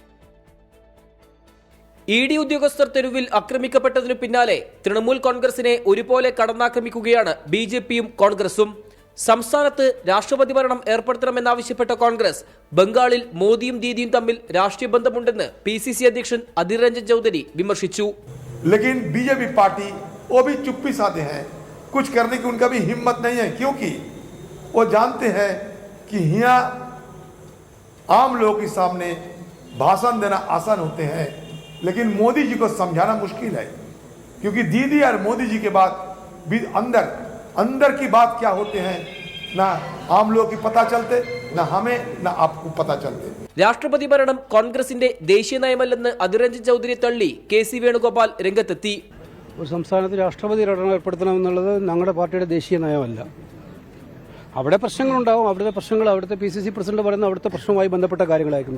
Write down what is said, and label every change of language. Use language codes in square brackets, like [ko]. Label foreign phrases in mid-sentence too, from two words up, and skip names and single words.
[ml] ഇ ഡി ഉദ്യോഗസ്ഥർ തെരുവിൽ ആക്രമിക്കപ്പെട്ടതിനു പിന്നാലെ തൃണമൂൽ കോൺഗ്രസിനെ ഒരുപോലെ കടന്നാക്രമിക്കുകയാണ് ബി ജെ പിയും കോൺഗ്രസും. സംസ്ഥാനത്ത് രാഷ്ട്രപതി ഭരണം ഏർപ്പെടുത്തണമെന്നാവശ്യപ്പെട്ട കോൺഗ്രസ് ബംഗാളിൽ മോദിയും ദീദിയും തമ്മിൽ രാഷ്ട്രീയ ബന്ധമുണ്ടെന്ന് PCC അധ്യക്ഷൻ അധീർ രഞ്ജൻ ചൗധരി വിമർശിച്ചു. [hi] लेकिन बीजेपी पार्टी वो भी चुप्पी साधे हैं, कुछ करने की उनका भी हिम्मत नहीं है, क्योंकि वो जानते हैं कि यहाँ आम लोगों के सामने भाषण देना आसान होते हैं, लेकिन मोदी जी को समझाना मुश्किल है, क्योंकि दीदी और मोदी जी के बाद भी अंदर की बात क्या होते हैं ना आम लोगों की पता चलते, ना हमें ना आपको पता चलते. [ml] രാഷ്ട്രപതി ഭരണം കോൺഗ്രസിന്റെ ദേശീയ നയമല്ലെന്ന് അധീർ രഞ്ജൻ ചൗധരി തള്ളി KC വേണുഗോപാൽ രംഗത്തെത്തി. ഒരു സംസ്ഥാനത്ത് രാഷ്ട്രപതി ഭരണം ഏർപ്പെടുത്തണമെന്നുള്ളത് ഞങ്ങളുടെ പാർട്ടിയുടെ ദേശീയ നയമല്ല. അവിടെ പ്രശ്നങ്ങളുണ്ടാവും, അവിടുത്തെ പ്രശ്നങ്ങൾ അവിടുത്തെ PCC പ്രസിഡന്റ് പറയുന്ന അവിടുത്തെ പ്രശ്നവുമായി ബന്ധപ്പെട്ട കാര്യങ്ങളായിരിക്കും.